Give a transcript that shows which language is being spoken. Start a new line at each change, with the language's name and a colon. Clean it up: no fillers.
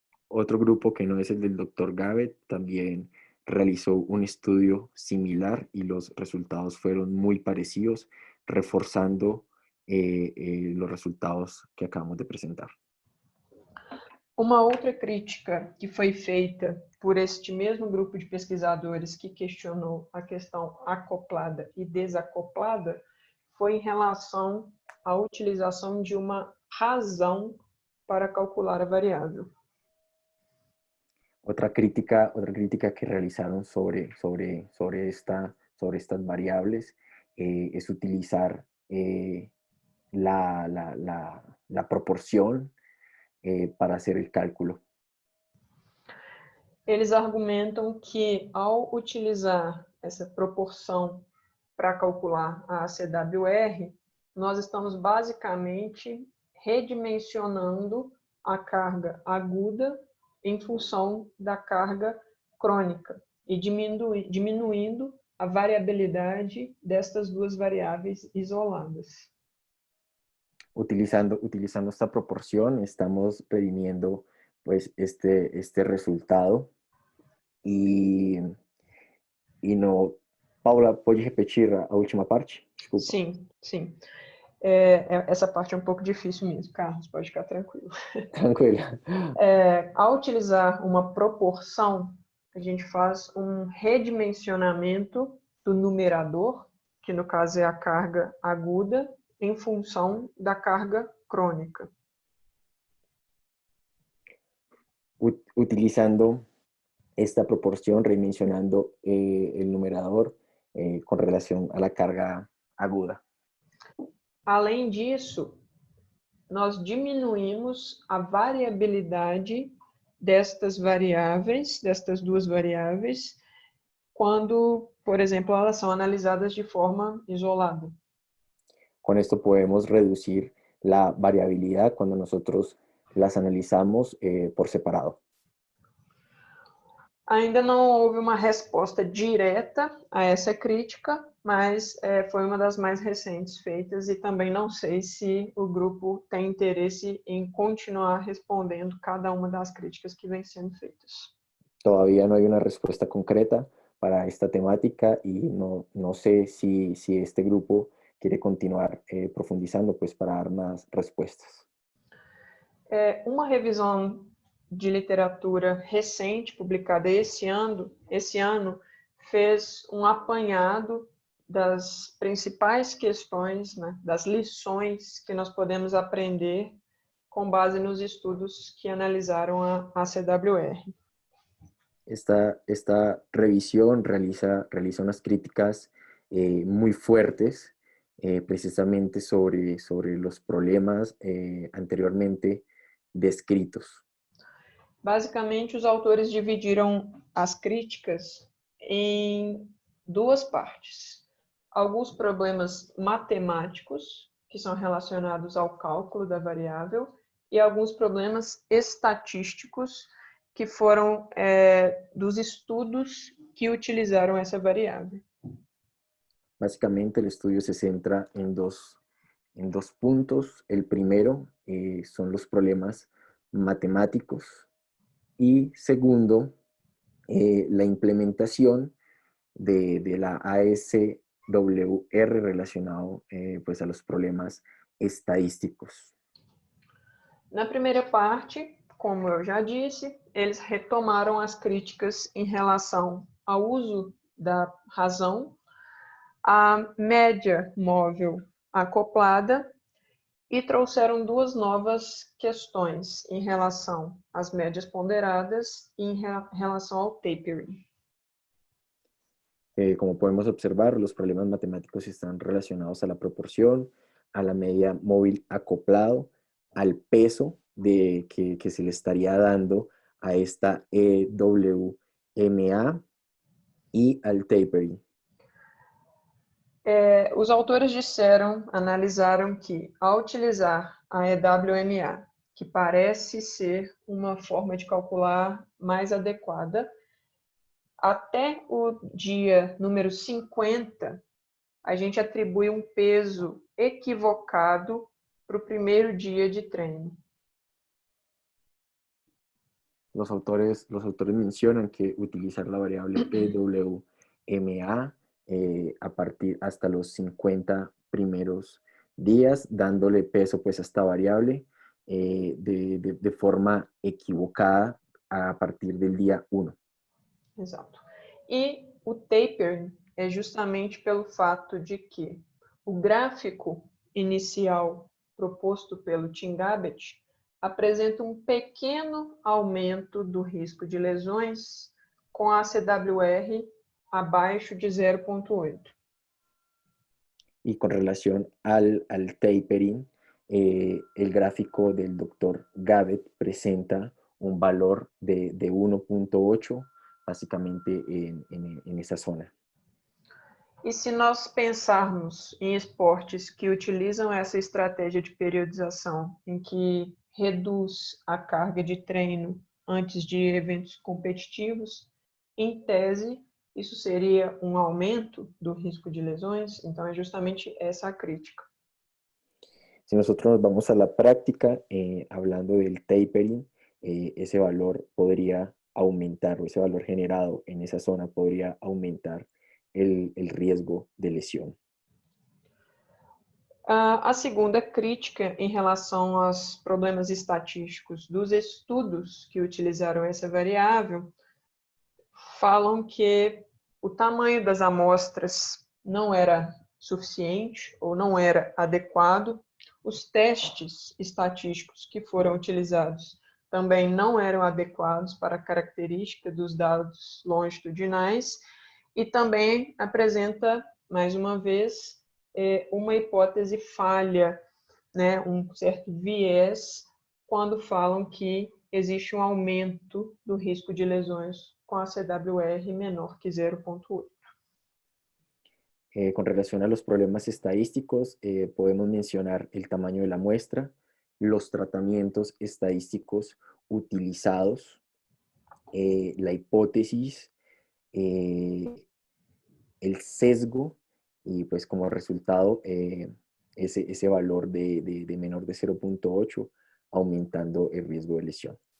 Spanish: Otro grupo que no es el del Dr. Gabbett también realizó un estudio similar y los resultados fueron muy parecidos, reforzando los resultados que acabamos de presentar.
Portuguese: Uma outra crítica que foi feita por este mesmo grupo de pesquisadores que questionou a questão acoplada e desacoplada foi em relação à utilização de uma razão para calcular a variável.
Spanish: Otra crítica que realizaron sobre estas variables es utilizar la proporción para hacer el cálculo.
Portuguese: Eles argumentam que, ao utilizar essa proporção para calcular a ACWR, nós estamos basicamente redimensionando a carga aguda em função da carga crônica e diminuindo a variabilidade destas duas variáveis isoladas.
Spanish: Utilizando esta proporción estamos redimiendo pues este resultado y no...
Portuguese: Paula, pode repetir a última parte? Desculpa. Sim, sim. Essa parte é um pouco difícil mesmo, Carlos, pode ficar tranquilo.
Spanish: Tranquilo.
Portuguese: Ao utilizar uma proporção, a gente faz um redimensionamento do numerador, que no caso é a carga aguda, em função da carga crônica.
Spanish: Utilizando esta proporción, redimensionando el numerador con relación a la carga aguda.
Portuguese: Além disso, nós diminuímos a variabilidade destas duas variáveis, quando, por exemplo, elas são analisadas de forma isolada.
Spanish: Con esto podemos reducir la variabilidad cuando nosotros las analizamos por separado.
Portuguese: Ainda não houve uma resposta direta a essa crítica, mas foi uma das mais recentes feitas e também não sei se o grupo tem interesse em continuar respondendo cada uma das críticas que vêm sendo feitas.
Spanish: Todavía no hay una respuesta concreta para esta temática y no sé si este grupo quiere continuar profundizando pues para dar más respuestas.
Portuguese: Uma revisão de literatura recente, publicada esse ano, fez um apanhado das principais questões, né, das lições que nós podemos aprender com base nos estudos que analisaram a ACWR.
Spanish: Esta revisión realiza unas críticas muy fuertes precisamente sobre los problemas anteriormente descritos.
Portuguese: Basicamente, os autores dividiram as críticas em duas partes. Alguns problemas matemáticos, que são relacionados ao cálculo da variável, e alguns problemas estatísticos, que foram dos estudos que utilizaram essa variável.
Spanish: Básicamente, el estudio se centra en dos puntos. El primero son los problemas matemáticos y segundo, la implementación de la ASWR relacionado pues a los problemas estadísticos.
Portuguese: Na primeira parte, como eu já disse, eles retomaram as críticas em relação ao uso da razão, a média móvel acoplada e trouxeram duas novas questões em relação às médias ponderadas e em relação ao tapering.
Spanish: Como podemos observar, los problemas matemáticos están relacionados a la proporción, a la media móvil acoplado, al peso que se le estaría dando a esta EWMA y al tapering.
Portuguese: Os autores analisaram que, ao utilizar a EWMA, que parece ser uma forma de calcular mais adequada, até o dia número 50, a gente atribui um peso equivocado para o primeiro dia de treino.
Spanish: Los autores mencionan que utilizar la variable EWMA a partir hasta los 50 primeros días, dándole peso pues a esta variable, de forma equivocada a partir del día 1.
Portuguese: Exato. E o tapering é justamente pelo fato de que o gráfico inicial proposto pelo Tim Gabbett apresenta um pequeno aumento do risco de lesões com a CWR abaixo de 0,8.
Spanish: Y con relación al tapering, el gráfico del doctor Gabbett presenta un valor de 1,8, básicamente en esa zona.
Portuguese: E se nós pensarmos em esportes que utilizam essa estratégia de periodização, em que reduz a carga de treino antes de eventos competitivos, em tese, isso seria um aumento do risco de lesões. Então, é justamente essa a crítica.
Spanish: Si nosotros nos vamos a la práctica, hablando del tapering, ese valor podría aumentar, o ese valor generado en esa zona podría aumentar el riesgo de lesión.
Portuguese: A segunda crítica em relação aos problemas estatísticos dos estudos que utilizaram essa variável falam que o tamanho das amostras não era suficiente ou não era adequado. Os testes estatísticos que foram utilizados também não eram adequados para a característica dos dados longitudinais e também apresenta, mais uma vez, uma hipótese falha, né, um certo viés, quando falam que existe um aumento do risco de lesões com a CWR menor que 0,8.
Spanish: Con relación a los problemas estadísticos, podemos mencionar el tamaño de la muestra, los tratamientos estadísticos utilizados, la hipótesis, el sesgo y pues como resultado ese valor de menor de 0,8 aumentando el riesgo de lesión.